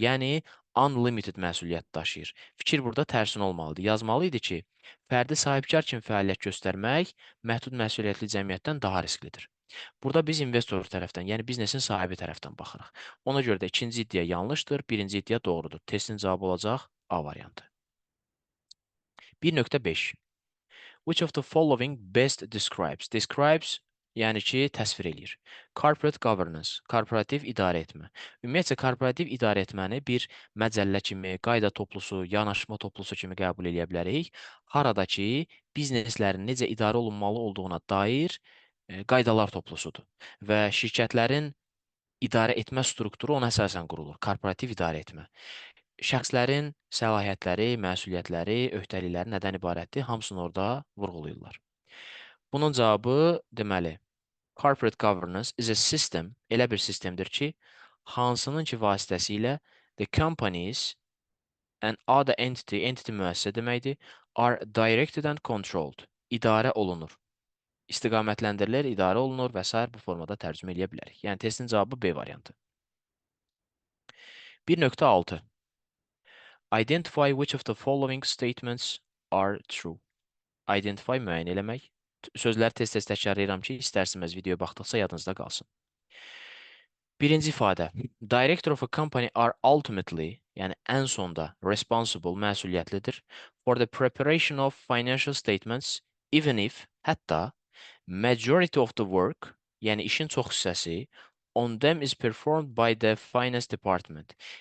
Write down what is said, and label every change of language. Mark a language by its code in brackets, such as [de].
[az] Yəni, unlimited məsuliyyət daşıyır. Fikir burada tərsin olmalıdır. Yazmalı idi ki, fərdi sahibkar kimi fəaliyyət göstərmək məhdud məsuliyyətli cəmiyyətdən daha risklidir. Burada biz investor tərəfdən, yəni biznesin sahibi tərəfdən baxırıq. Ona görə də ikinci iddia yanlışdır, birinci iddia doğrudur. Testin cavabı olacaq A variantı. 1.5. [en] Which of the following best describes? [az] Describes, yəni ki, təsvir eləyir. Corporate governance, korporativ idarə etmə. Ümumiyyətcə, korporativ idarə etməni bir məcəllə kimi, qayda toplusu, yanaşma toplusu kimi qəbul edə bilərik. Harada ki, bizneslərin necə idarə olunmalı olduğuna dair qaydalar toplusudur. Və şirkətlərin idarə etmə strukturu ona əsasən qurulur. Korporativ idarə etmə. Şəxslərin səlahiyyətləri, məsuliyyətləri, öhdəlikləri nədən ibarətdir? Hamısını orada vurğulayırlar. Bunun cavabı deməli, [en] corporate governance is a system, [az] elə bir sistemdir ki, hansının ki vasitəsilə [en] the companies and other entity [az] müəssisə deməkdir, [en] are directed and controlled, [az] idarə olunur. İstiqamətlendirilir, idarə olunur və s. bu formada tərcümə edə bilərik. Yəni, testin cavabı B variantı. 1.6. [en] Identify which of the following statements are true. [az] Identify müəyyən eləmək. Sözləri tez-tez təkrarlayıram ki, istərsiniz videoya baxdıqca yadınızda qalsın. Birinci ifadə. [en] Director of a company are ultimately, [az] yəni ən sonda [en] responsible, məsuliyyətlidir for the preparation of financial statements, even if, hətta, majority of the work, [az] yəni işin çox hissəsi, [en] on them is performed by the finance department.